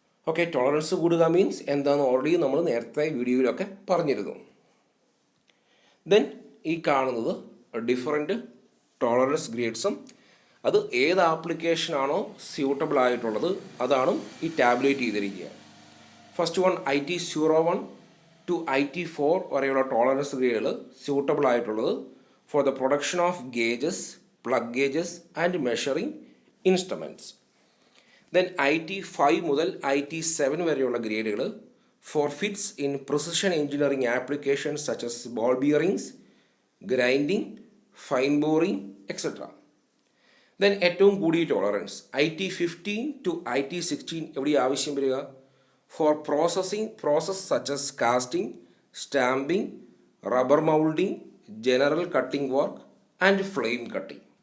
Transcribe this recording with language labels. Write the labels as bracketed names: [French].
[Malayalam] Okay, tolerance കൂടുക means എന്താണെന്ന് already നമ്മൾ നേരത്തെ വീഡിയോയിലൊക്കെ പറഞ്ഞിരുന്നു. ദെൻ ഈ കാണുന്നത് ഡിഫറൻറ്റ് ടോളറൻസ് ഗ്രേഡ്സും അത് ഏത് ആപ്ലിക്കേഷനാണോ സ്യൂട്ടബിൾ ആയിട്ടുള്ളത് അതാണ് ഈ ടാബ്ലേറ്റ് ചെയ്തിരിക്കുക. First one IT01 to IT4 വരെയുള്ള ടോളറൻസ് ഗ്രേഡുകൾ സ്യൂട്ടബിൾ ആയിട്ടുള്ളത് [English] for the production of gauges, plug gauges and measuring instruments. Then IT5 [Malayalam] മുതൽ IT7 വരെയുള്ള ഗ്രേഡുകൾ [English] for fits in precision engineering applications such as ball bearings, grinding, fine boring, etc. [Malayalam] Then ഏറ്റവും കൂടിയ tolerance IT15 to IT16 എവിടെ ആവശ്യം വരിക? [English] for process such as casting, stamping, rubber molding, general cutting work and flame cutting.